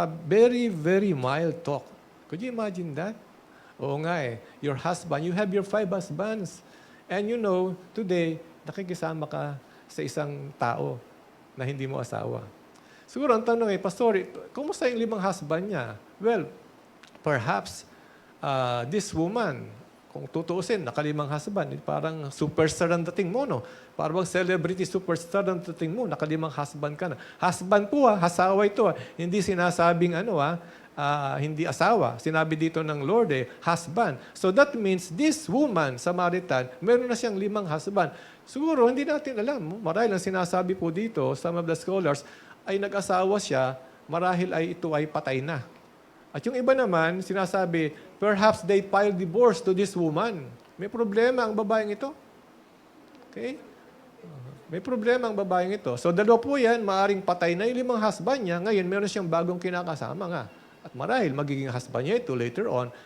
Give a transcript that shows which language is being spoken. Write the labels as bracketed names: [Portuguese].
[English] Very, very mild talk. Could you imagine that? Oo nga your husband, you have your 5 husbands. [Filipino] And you know, today, nakikisama ka sa isang tao na hindi mo asawa. Siguro ang tanong Pastor, kumusta yung 5 husband niya? Well, perhaps this woman, kung tutuusin, naka-5 husband, parang superstar ang dating mo, no? Parang celebrity superstar ang dating mo, naka-5 husband ka na. Husband po asawa ito Hindi sinasabing hindi asawa. Sinabi dito ng Lord husband. So that means this woman, Samaritan, meron na siyang 5 husband. Siguro, hindi natin alam. Marahil ang sinasabi po dito, some of the scholars, ay nag-asawa siya, marahil ay ito ay patay na. [English] At yung iba naman, sinasabi, perhaps they filed divorce to this woman. [Filipino] May problema ang babaeng ito. Okay? May problema ang babaeng ito. So, dalawa po yan, maaring patay na yung 5 husband niya. Ngayon, meron siyang bagong kinakasama nga. At marahil, magiging husband niya ito later on.